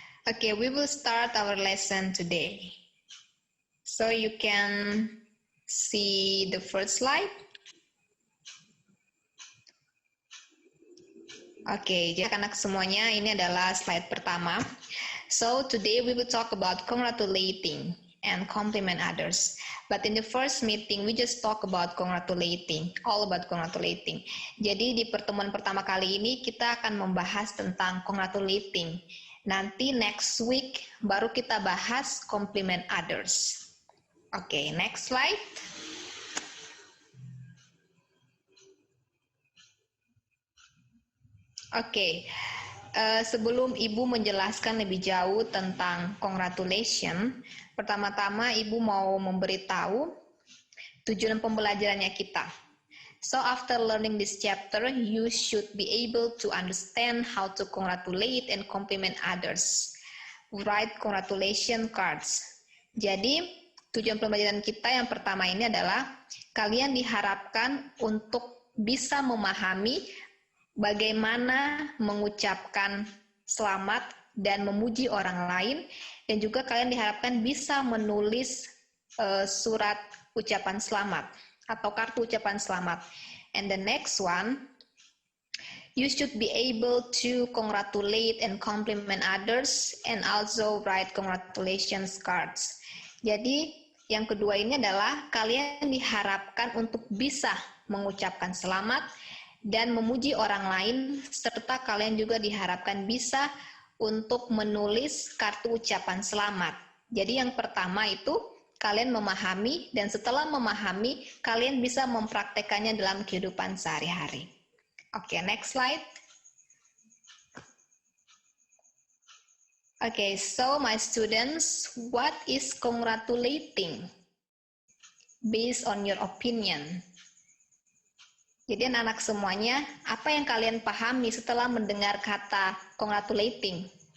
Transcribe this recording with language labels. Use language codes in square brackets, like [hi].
[en] Okay, we will start our lesson today. So you can see the first slide. [id] Oke, jadi anak semuanya ini adalah slide pertama. [en] So today we will talk about congratulating and compliment others. But in the first meeting we just talk about congratulating, all about congratulating. [id] Jadi di pertemuan pertama kali ini kita akan membahas tentang congratulating. Nanti [en] next week [id] baru kita bahas compliment others. [en] Oke, next slide. [id] Oke, sebelum Ibu menjelaskan lebih jauh tentang congratulation, pertama-tama Ibu mau memberitahu tujuan pembelajarannya kita. [en] So after learning this chapter, you should be able to understand how to congratulate and compliment others. Write congratulation cards. [id] Jadi, tujuan pembelajaran kita yang pertama ini adalah kalian diharapkan untuk bisa memahami bagaimana mengucapkan selamat dan memuji orang lain, dan juga kalian diharapkan bisa menulis surat ucapan selamat atau kartu ucapan selamat. [en] And the next one, you should be able to congratulate and compliment others and also write congratulations cards. [id] Jadi yang kedua ini adalah kalian diharapkan untuk bisa mengucapkan selamat dan memuji orang lain, serta kalian juga diharapkan bisa untuk menulis kartu ucapan selamat. Jadi yang pertama itu kalian memahami, dan setelah memahami kalian bisa mempraktekannya dalam kehidupan sehari-hari. [en] Oke, next slide. Okay, so my students, what is congratulating based on your opinion? [id] Jadi anak-anak semuanya, apa yang kalian pahami setelah mendengar kata congratulating?